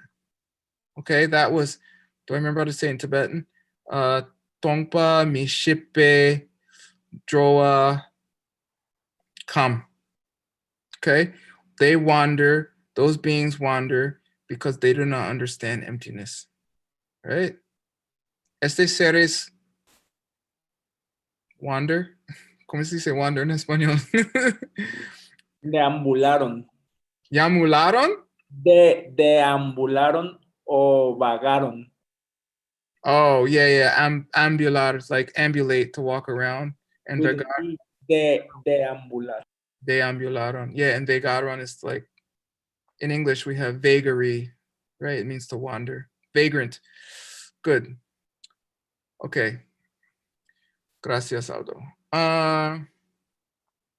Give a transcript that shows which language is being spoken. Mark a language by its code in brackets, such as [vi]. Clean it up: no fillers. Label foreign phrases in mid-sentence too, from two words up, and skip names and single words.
[en] Okay, that was, do I remember how to say in Tibetan? [bo] Tongpa Mishipe Droa Kam. [en] Okay, they wander, those beings wander because they do not understand emptiness. Right? [es] Estos seres wander. ¿Cómo se dice wander en español? Deambularon. ¿Yamularon? Deambularon o vagaron. [en] Oh, yeah. Ambular is like ambulate, to walk around. And [es] Deambular. deambularon. [en] Yeah, and vagaron is like, in English we have vagary, right? It means to wander. Vagrant. Good. Okay. Gracias, Aldo.